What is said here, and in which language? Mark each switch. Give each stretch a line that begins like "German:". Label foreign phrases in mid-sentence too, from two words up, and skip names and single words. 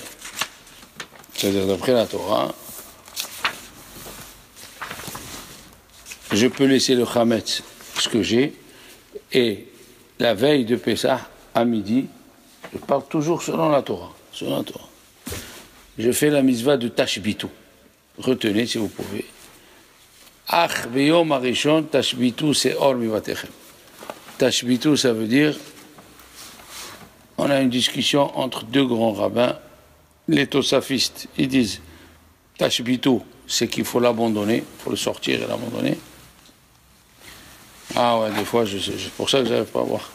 French: C'est-à-dire, d'après la Torah, je peux laisser le Hametz, ce que j'ai, et la veille de Pessah, à midi, je parle toujours selon la Torah. Selon la Torah. Je fais la mitzvah de Tashbitu. Retenez si vous pouvez.
Hebrew: אך ביום הראשון תשביתו שאור מבתיכם.
French: Tashbitu, ça veut dire, on a une discussion entre deux grands rabbins, les tosafistes, ils disent, Tashbitu, c'est qu'il faut l'abandonner, il faut le sortir et l'abandonner. Ah ouais, des fois, c'est pour ça que je n'arrive pas à voir.